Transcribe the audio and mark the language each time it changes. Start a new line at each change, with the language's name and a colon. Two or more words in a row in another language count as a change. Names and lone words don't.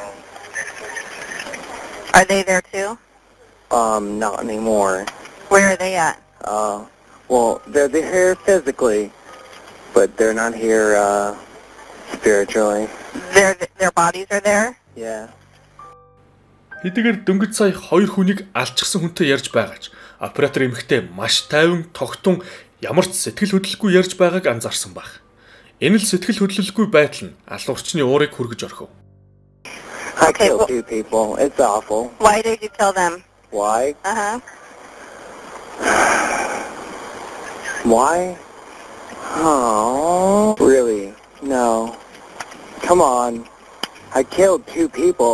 English: Are they there too? Not anymore. Where are they at? Well, they're here physically, but they're not here, spiritually. Their bodies are there? Yeah.
Mongolian: Хэдийгээр дөнгөж сая 2 хүнийг алчсан хүнтэй ярьж байгаач оператор эмэгтэй маш тайван тогтун ямар ч сэтгэл хөдлөлгүй ярьж байгааг анзаарсан баг. Энэ л сэтгэл хөдлөлгүй байдал нь алуурчны уурыг хүргэж орхив.
English: I Okay, killed well- 2 people. It's awful. Why did you kill them? Why? Uh-huh. Why? Oh, really? No. Come on. I killed 2 people.